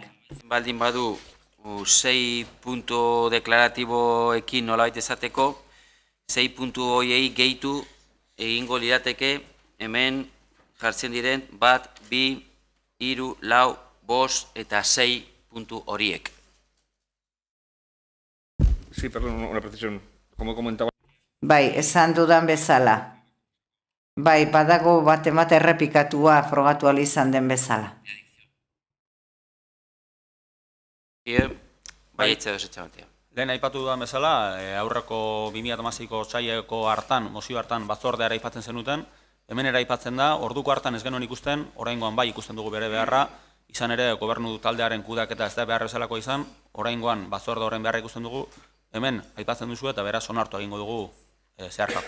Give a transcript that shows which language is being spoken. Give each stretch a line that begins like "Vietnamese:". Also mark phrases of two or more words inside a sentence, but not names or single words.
Basque: Baldin badu 6 puntu deklaratiboekin nolabait esateko, 6 puntu horiei gehitu egingo lirateke hemen jartzen diren 1, 2, 3, 4, 5 eta 6 puntu horiek.
Spanish: Sí, perdón, una precisión. Como comentaba...
Basque: Bai, esan dudan bezala. Bai, badago bat errepikatua frogatu izan den bezala. Bai, etxe desetxamatea. Lehen aipatu dudan bezala, aurreko 2016ko otsaileko hartan, mozio hartan batzordeara aipatzen zenuten, hemen ere aipatzen da, orduko hartan ez genuen ikusten, oraingoan bai ikusten dugu bere beharra, izan ere gobernu taldearen kudeaketa ez da behar bezalako izan, oraingoan batzorde horren beharra ikusten dugu, hemen aipatzen duzu eta beraz onartu egingo dugu zeharkako.